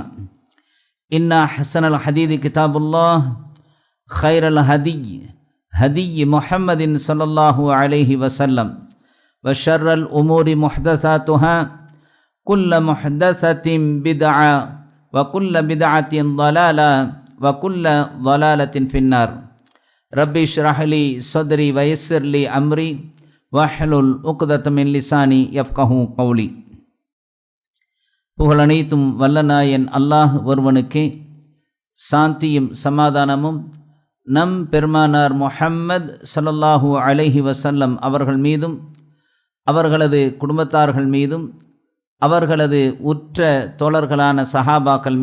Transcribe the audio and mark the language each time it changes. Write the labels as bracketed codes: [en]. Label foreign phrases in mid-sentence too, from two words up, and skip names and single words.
[ar] إن أحسن الحديث كتاب الله خير الهدي هدي محمد صلى الله عليه وسلم وشر الأمور محدثاتها كل محدثة بدعة وكل بدعة ضلالة وكل ضلالة في النار. ربي اشرح لي صدري ويسر لي أمري واحلل عقدة من لساني يفقهوا قولي. [ta] புகழனைத்தும் வல்லநாயன் அல்லாஹ் ஒருவனுக்கே சாந்தியும் சமாதானமும் நம் பெருமானார் முஹம்மது [ar] صلى الله عليه وسلم [ta] அவர்கள் மீதும் அவர்களது குடும்பத்தார்கள் மீதும் அவர்களது உற்ற தோழர்களான சஹாபாக்கள்